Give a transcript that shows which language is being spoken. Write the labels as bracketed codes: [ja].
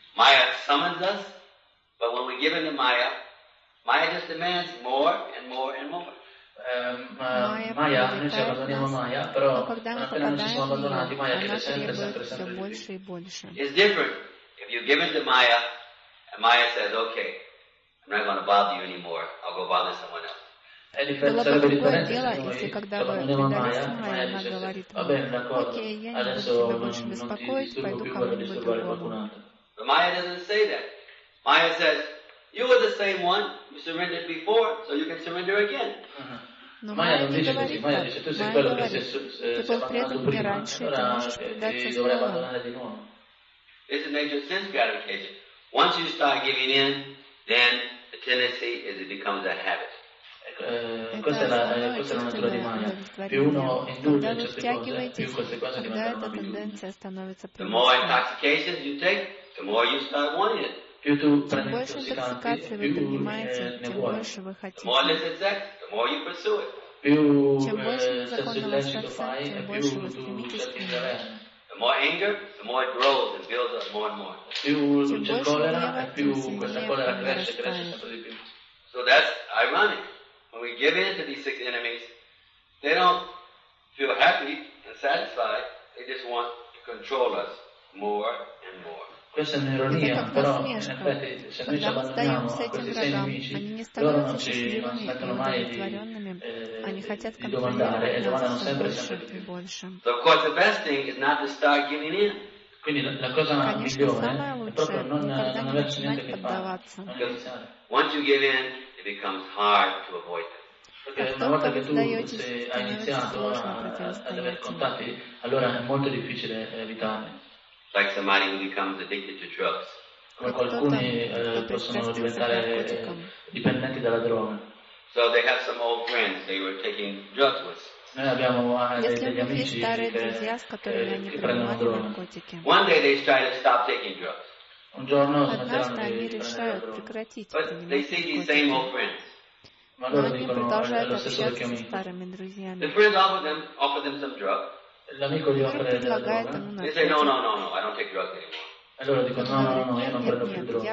[en] Maya summons us, but when we give in to Maya, Maya just demands more and more and more. [it] Maya, noi ci abbandoniamo Maya, però appena non ci siamo abbandonati, Maya chiede sempre, sempre, sempre di più. [en] It's different if you give it to Maya and Maya says, okay, I'm not going to bother you anymore, I'll go bother someone else. [it] Sarebbe differente se noi abbandoniamo Maya e Maya dice, va bene, d'accordo, adesso non ti disturbo più, voglio disturbare qualcun altro. [en] But Maya doesn't say that. Maya says, you were the same one, you surrendered before, so you can surrender again. [it] Maya non dice così, Maya dice tu sei quello che si è abbandonato prima, allora ti dovrei abbandonare di nuovo. [en] This is a major sense gratification. Once you start giving in, then the tendency is it becomes a habit. [it] Questa è la natura di Maya. Più uno indulge in certe cose, più queste cose diventano più. [en] The more intoxication you take, the more you start wanting it. [it] Più tu prendi intossicanti, più ne vuoi. [en] The more illicit sex, the more you pursue it. [it] Più sesso illecito fai, più tu cerchi di avere. [en] The more anger, the more it grows and builds up more and more. [it] Più c'è collera, più questa collera cresce, cresce sempre di più. [en] So that's ironic. When we give in to these six enemies, they don't feel happy and satisfied. They just want to control us more and more. [it] Questa è un'ironia, però in effetti se noi ci abbandoniamo a questi sei nemici, loro non ci smettono mai di domandare e domandano sempre, sempre di più. [en] So of course the best thing is not to start giving in, [ru] Конечно, самое лучшее, никогда не начинать поддаваться. [en] Once you give in, it becomes hard to avoid them. [ru] Как только вы сдаетесь, становится сложно противостоять им. Как [it] alcuni possono diventare dipendenti dalla droga. [en] So they have some old friends they were taking drugs with. [it] Noi abbiamo degli amici che prendono droga. [en] One day they try to stop taking drugs. [it] Un giorno smetteranno di prendere droga. [en] But they see these same old friends. [it] Ma loro dicono lo stesso vecchio amico. [en] The friend offer them some drug. [it] L'amico gli offre della droga. [en] They say no, I don't take drugs anymore. [it] Allora dico no, io non prendo più droga.